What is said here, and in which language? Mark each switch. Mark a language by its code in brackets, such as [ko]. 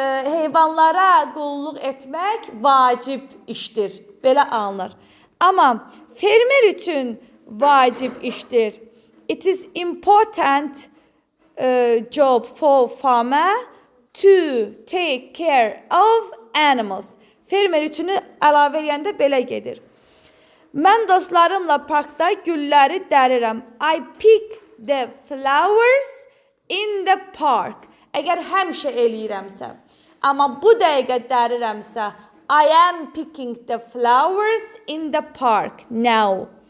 [az] Heyvanlara qulluq etmək vacib işdir. Belə alınır. Amma fermer üçün vacib işdir. [en] It is important job for farmer to take care of animals. [az] Fermer üçün əlavə eləyəndə belə gedir. Mən dostlarımla parkda gülləri dərirəm. [en] I pick the flowers in the park. [az] Əgər həmişə eləyirəmsə, amma bu dəqiqə dərirəmsə, [en] I am picking the flowers in the park now.